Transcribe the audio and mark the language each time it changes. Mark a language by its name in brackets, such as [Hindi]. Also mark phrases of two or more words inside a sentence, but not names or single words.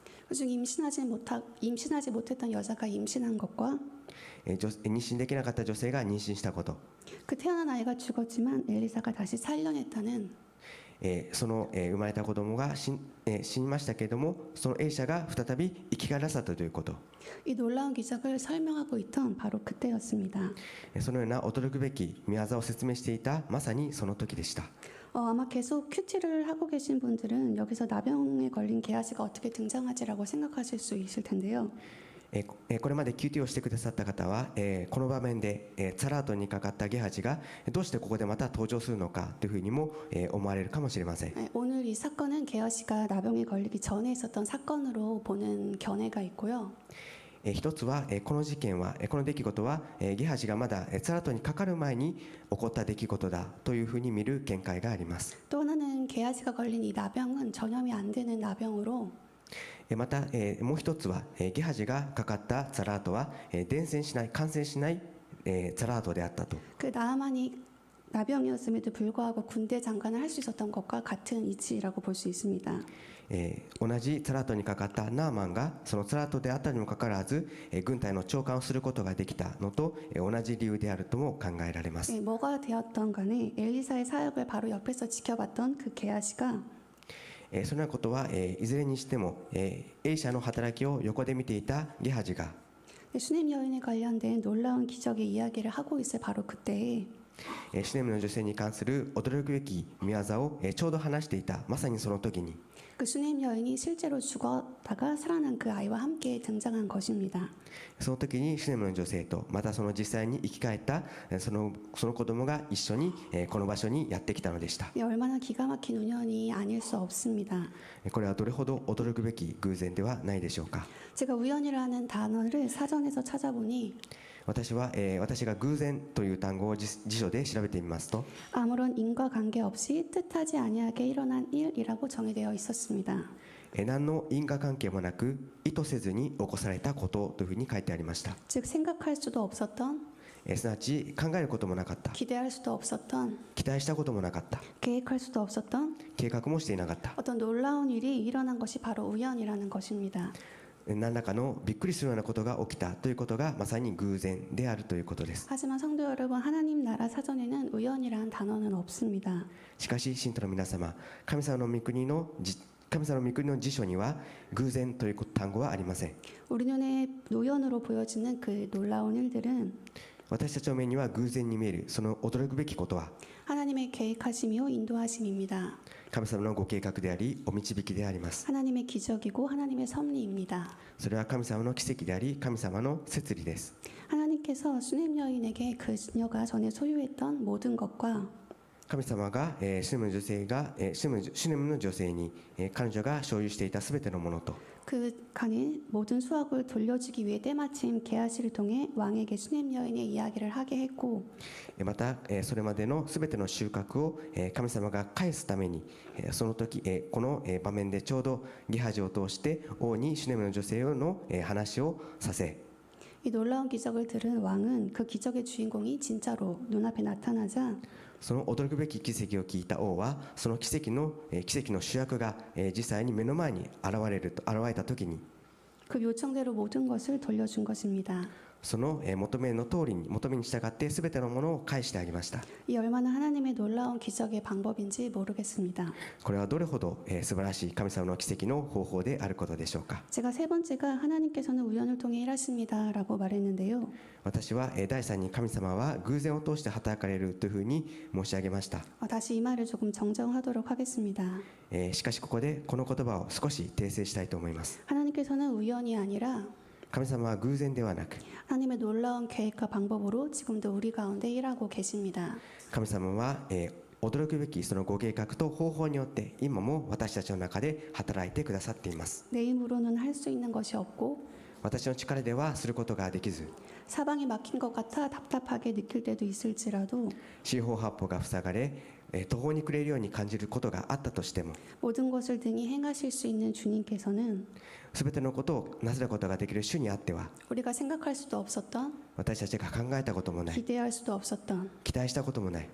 [Korean] 그중 임신하지 못했던 여자가 임신한 것과 [Japanese] 妊娠できなかった女性が妊娠したこと、 [Korean] 그 태어난 아이가 죽었지만 엘리사가 다시 살려냈다는 [Japanese] その生まれた子供が死にましたけれども、そのエリシャが再び生き返らせたということ、 [Korean] 이 놀라운 기적을 설명하고 있던 바로 그때였습니다. [Japanese] そのような驚くべき御業を説明していたまさにその時でした。 [Korean] 아마 계속 큐티를 하고 계신 분들은 여기서 나병에 걸린 게하시가 어떻게 등장하지라고 생각하실 수 있을 텐데요. [Japanese] これまで QT をしてくださった方は、この場面でツァラートにかかったゲハジがどうしてここでまた登場するのかというふうにも思われるかもしれません。 [Korean] 오늘 이 사건은 게하시가 나병에 걸리기 전에 있었던 사건으로 보는 견해가 있고요. [Japanese] 一つはこの事件はこの出来事はゲハジがまだツァラートにかかる前に起こった出来事だというふうに見る見解があります。 [Korean] 또 하나는 게하시가 걸린 이 나병은 전염이 안 되는 나병으로 [Japanese] またもう一つはゲハジがかかったツァラートは伝染しない感染しないツァラートであったと。 [Korean] 그 나아만이 나병이었음에도 불구하고 군대 장관을 할 수 있었던 것과 같은 이치라고 볼 수 있습니다. [Japanese] 同じツァラートにかかったナーマンがそのツァラートであったにもかかわらず軍隊の長官をすることができたのと同じ理由であるとも考えられます。 [Korean] 뭐가 되었던 간에 엘리사의 사역을 바로 옆에서 지켜봤던 그 게하시가 [Japanese] そのようなことはいずれにしてもエリシャの働きを横で見ていたゲハジが [Korean] 수넴 여인에 관련된 놀라운 기적의 이야기를 하고 있을 바로 그때에 [Japanese] シュネムの女性に関する驚くべき見業をちょうど話していたまさにその時に [Korean] 그 수넴 여인이 실제로 죽었다가 살아난 그 아이와 함께 등장한 것입니다. [Japanese] その時にシュネムの女性とまたその実際に生き返ったその子供が一緒にこの場所にやってきたのでした。 [Korean] 이 얼마나 기가 막힌 우연이 아닐 수 없습니다. [Japanese] これはどれほど驚くべき偶然ではないでしょうか。 [Korean] 제가 우연이라는 단어를 사전에서 찾아보니 [Japanese] 私が偶然という単語を辞書で調べてみますと [Korean] 아무런 인과관계 없이 뜻하지 아니하게 일어난 일이라고 정의되어 있었습니다. [Japanese] 何の因果関係もなく意図せずに起こされたことというふうに書いてありました。 [Korean] 즉 생각할 수도 없었던 [Japanese] すなわち考えることもなかった、 [Korean] 기대할 수도 없었던 [Japanese] 期待したこともなかった、 [Korean] 계획할 수도 없었던 [Japanese] 計画もしていなかった、 [Korean] 어떤 놀라운 일이 일어난 것이 바로 우연이라는 것입니다. [Japanese] 何らかのびっくりするようなことが起きたということがまさに偶然であるということです。 [Korean] 하지만 성도 여러분, 하나님 나라 사전에는 우연이라는 단어는 없습니다. [Japanese] しかし信徒の皆様、神様の御国の辞書には偶然という単語はありません。 [Korean] 우리 눈에 우연으로 보여지는 그 놀라운 일들은 [Japanese] 私たちの目には偶然に見えるその驚くべきことは [Korean] 하나님의 계획하심이요 인도하심입니다. [Japanese] 神様のご計画でありお導きであります。 [Korean] 하나님의 기적이고 하나님의 섭리입니다. [Japanese] それは神様の奇跡であり神様の摂理です。 [Korean] 하나님께서 수넴 여인에게 그녀가 전에 소유했던 모든 것과 [Japanese] 神様がシュネムの女性に彼女が所有していたすべてのものと [Korean] 그 간의 모든 수확을 돌려주기 위해 때마침 게하시를 통해 왕에게 수넴 여인의 이야기를 하게 했고 [Japanese] またそれまでのすべての収穫を神様が返すためにその時この場面でちょうどゲハジを通して王にシュネムの女性の話をさせ [Korean] 이 놀라운 기적을 들은 왕은 그 기적의 주인공이 진짜로 눈앞에 나타나자 [Japanese] その驚くべき奇跡を聞いた王はその奇跡の主役が実際に目の前に現れた時に [Korean] 그 요청대로 모든 것을 돌려준 것입니다. [Japanese] その求めに従ってすべてのものを返してあげました。 [Korean] 이 얼마나 하나님의 놀라운 기적의 방법인지 모르겠습니다. [Japanese] これはどれほど素晴らしい神様の奇跡の方法であることでしょうか。 [Korean] 제가 세 번째가 하나님께서는 우연을 통해 일하십니다라고 말했는데요. [Japanese] 私は第3に神様は偶然を通して働かれるというふうに申し上げました。 [Korean] 다시 이 말을 조금 정정하도록 하겠습니다. [Japanese] しかしここでこの言葉を少し訂正したいと思います。 [Korean] 하나님께서는 우연이 아니라 [Japanese] 神様は偶然ではなく [Korean] 하나님의 놀라운 계획과 방법으로 지금도 우리 가운데 일하고 계십니다. [Japanese] 神様は驚くべきそのご計画と方法によって今も私たちの中で働いてくださっています。 [Korean] 내 힘으로는 할 수 있는 것이 없고 [Japanese] 私の力ではすることができず [Korean] 사방이 막힌 것 같아 답답하게 느낄 때도 있을지라도 [Japanese] 四方八方が塞がれ途方に暮れるように感じることがあったとしても [Korean] 모든 것을 등이 행하실 수 있는 주님께서는 [Japanese] すべてのことをなさることができる主にあっては [Korean] 우리가 생각할 수도 없었던 [Japanese] 私たちが考えたこともない [Korean] 기대할 수도 없었던 [Japanese] 期待したこともない